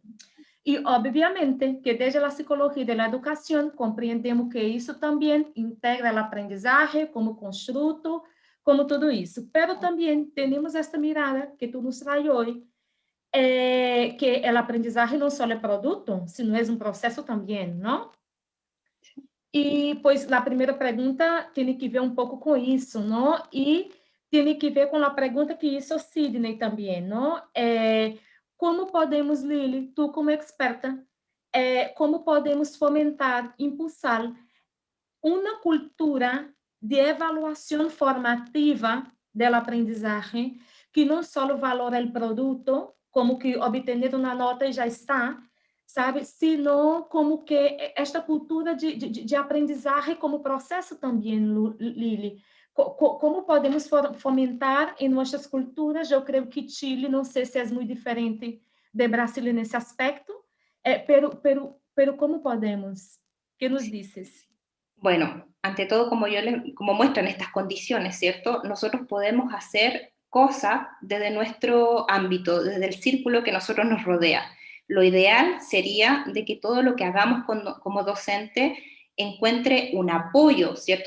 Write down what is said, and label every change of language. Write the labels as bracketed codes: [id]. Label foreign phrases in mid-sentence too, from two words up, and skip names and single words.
[es] Y obviamente que desde la psicología de la educación compreendemos que eso también integra el aprendizaje como constructo, como todo eso. Pero también tenemos esta mirada que tú nos traes hoy, que el aprendizaje no solo es producto, sino es un proceso también, ¿no? [pt] E, pois, a primeira pergunta tem que ver um pouco com isso, não? E tem que ver com a pergunta que hizo Sidney também, não? Como podemos, Lili, tu como experta, como podemos fomentar, impulsar uma cultura de avaliação formativa do aprendizagem que não só valora o produto, como que obter uma nota e já está, sabe? Sino como que esta cultura de aprendizagem como processo também, Lili. Como podemos fomentar em nossas culturas? Eu creio que Chile, não sei se é muito diferente de Brasil nesse aspecto, pero como podemos? [es] ¿Qué nos dices? Bueno, ante todo, como muestran estas condiciones, ¿cierto? Nosotros podemos hacer cosas desde nuestro ámbito, desde el círculo que nosotros nos rodea. Lo ideal sería de que todo lo que hagamos como docente encuentre un apoyo, ¿cierto?